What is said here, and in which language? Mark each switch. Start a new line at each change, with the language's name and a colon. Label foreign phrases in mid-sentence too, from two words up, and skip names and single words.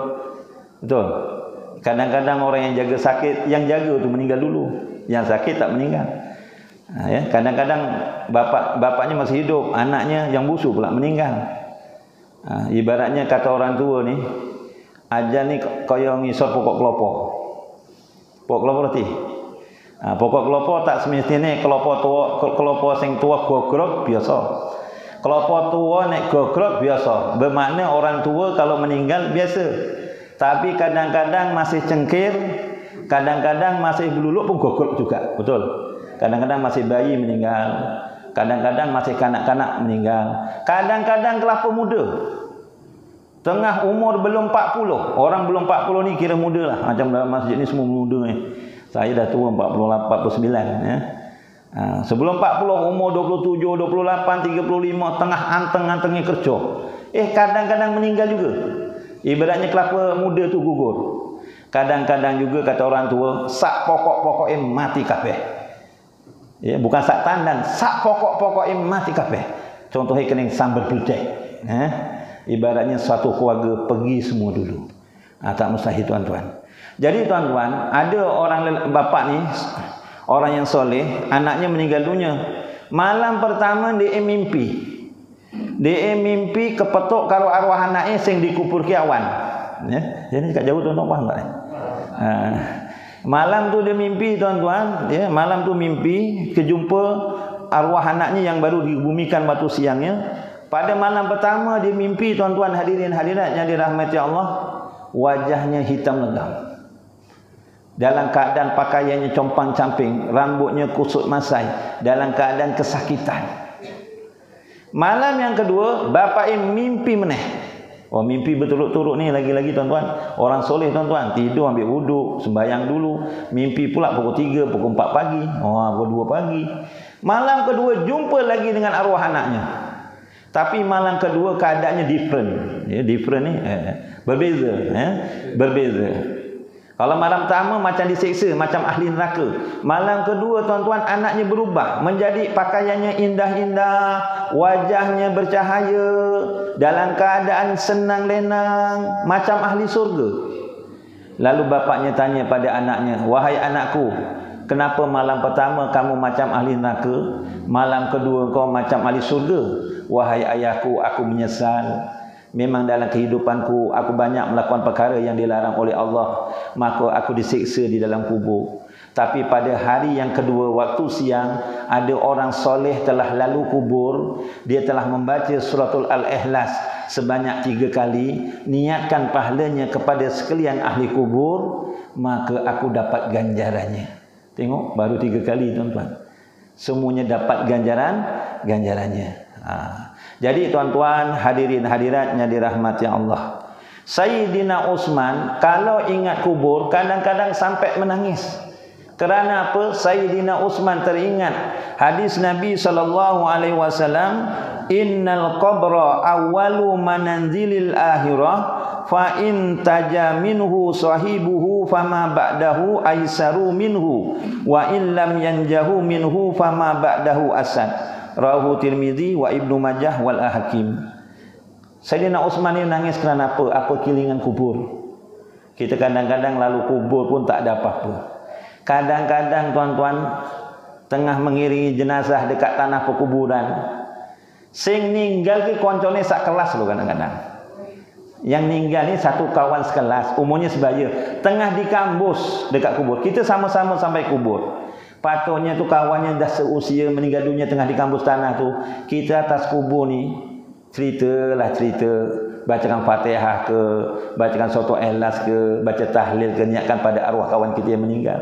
Malay: Betul. Kadang-kadang orang yang jaga sakit, yang jaga tu meninggal dulu. Yang sakit tak meninggal. Ya, kadang-kadang bapaknya masih hidup, anaknya yang busuk pula meninggal. Ibaratnya kata orang tua ni, ajal ni
Javanese: kaya ngisor
Malay: pokok kelapa. Pokok kelapa reti. Pokok kelapa tak semestinya kelapa
Javanese: sing tua gogrok
Malay: biasa.
Javanese: Kelapa tua nek gogrok biasa.
Malay: Bermakna orang tua kalau meninggal biasa. Tapi kadang-kadang masih cengkir, kadang-kadang masih beluluk pun gogok juga, betul. Kadang-kadang masih bayi meninggal, kadang-kadang masih kanak-kanak meninggal, kadang-kadang kelapa muda. Tengah umur belum 40. Orang belum 40 ni kira muda lah. Macam dalam masjid ni semua muda ni. Saya dah tua 49 ya. Sebelum 40 umur 27, 28, 35 tengah anteng-antengnya kerja. Kadang-kadang meninggal juga. Ibaratnya kelapa muda tu gugur. Kadang-kadang juga kata orang tua,
Javanese: sak pokok-pokoknya mati kabeh. Ya, bukan sak tandan, sak pokok-pokoknya mati kabeh.
Malay: Contohnya kening sambal beledek. Ibaratnya suatu keluarga pergi semua dulu. Tak mustahil tuan-tuan. Jadi tuan-tuan, ada orang bapak ni, orang yang soleh, anaknya meninggal dunia. Malam pertama dia mimpi.
Javanese: Dia mimpi kepetuk karo arwah anaknya sing dikubur ki awan.
Malay: Ya, jadi kat jauh tuan-tuan faham tak? Malam tu dia mimpi tuan-tuan, ya, malam tu mimpi kejumpa arwah anaknya yang baru dibumikan waktu siangnya. Pada malam pertama dia mimpi tuan-tuan hadirin hadirat yang dirahmati Allah, wajahnya hitam legam. Dalam keadaan pakaiannya compang-camping, rambutnya kusut masai, dalam keadaan kesakitan. Malam yang kedua, bapaknya mimpi meneh. Mimpi berturut-turut ni lagi-lagi tuan-tuan. Orang soleh tuan-tuan, tidur ambil wuduk, sembahyang dulu. Mimpi pula pukul 3, pukul 4 pagi. Pukul 2 pagi. Malam kedua jumpa lagi dengan arwah anaknya. Tapi malam kedua keadaannya different. Ya, different ni berbeza, berbeza. Kalau malam pertama macam disiksa, macam ahli neraka. Malam kedua tuan-tuan, anaknya berubah menjadi pakaiannya indah-indah, wajahnya bercahaya, dalam keadaan senang lenang, macam ahli surga. Lalu bapaknya tanya pada anaknya, "Wahai anakku, kenapa malam pertama kamu macam ahli neraka, malam kedua kau macam ahli surga?" "Wahai ayahku, aku menyesal. Memang dalam kehidupanku aku banyak melakukan perkara yang dilarang oleh Allah, maka aku disiksa di dalam kubur. Tapi pada hari yang kedua waktu siang, ada orang soleh telah lalu kubur, dia telah membaca suratul Al-Ikhlas sebanyak 3 kali, niatkan pahalanya kepada sekalian ahli kubur, maka aku dapat ganjarannya." Tengok, baru 3 kali tuan-tuan, semuanya dapat ganjarannya. Jadi tuan-tuan, hadirin hadirat yang dirahmati Allah, Sayyidina Utsman kalau ingat kubur kadang-kadang sampai menangis. Kerana apa? Sayyidina Utsman teringat hadis Nabi SAW,
Arabic: "إن القبر أول منازل الآخرة، فإن نجا منه صاحبه فما بعده أيسر منه، وإن لم ينجه منه فما بعده أشد." رواه الترمذي وابن ماجه والحاكم.
Malay: Sayyidina Utsman ni nangis kerana apa? Apa kilingan kubur. Kita kadang-kadang lalu kubur pun tak ada apa-apa. Kadang-kadang tuan-tuan tengah mengiringi jenazah dekat tanah perkuburan,
Javanese: sing ninggal ke koncone sak kelas lo kadang-kadang.
Malay: Yang ninggal ni satu kawan sekelas, umurnya sebaya, tengah di kampus dekat kubur. Kita sama-sama sampai kubur. Patutnya tu kawannya dah seusia meninggal dunia tengah di kampus tanah tu. Kita atas kubur ni cerita, bacakan Fatihah ke, bacakan soto Ikhlas ke, baca tahlil ke, niatkan pada arwah kawan kita yang meninggal.